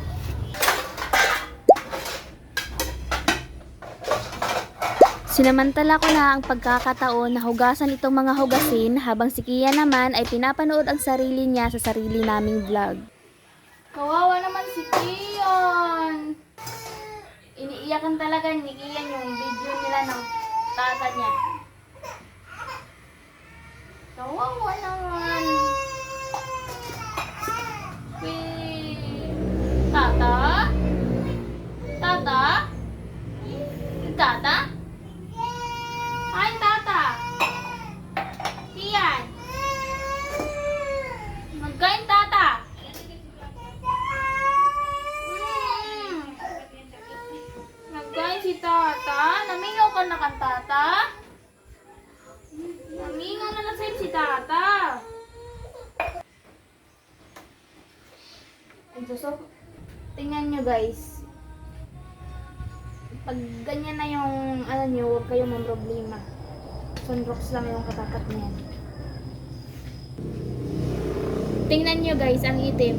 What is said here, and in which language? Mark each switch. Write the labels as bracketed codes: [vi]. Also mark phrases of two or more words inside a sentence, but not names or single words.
[tl] Sinamantala ko na ang pagkakataon na hugasan itong mga hugasin habang si Kia naman ay pinapanood ang sarili niya sa sarili naming vlog. Kawawa naman si Kian. Iniiyakan talaga ni Kian yung video nila ng tata niya. Kawawa naman. Tata? Tata? Tata? Ay, tata. Kian. Magkain, tata. tata? [hil] Namingaw ka na kan tata? [tl] Namingaw na lang sa'yo si tata. So, tingnan nyo guys. Pag ganyan na yung ano nyo, huwag kayong mamroblema. Sunrocks lang yung katapat niyan. Tingnan nyo guys, ang itim.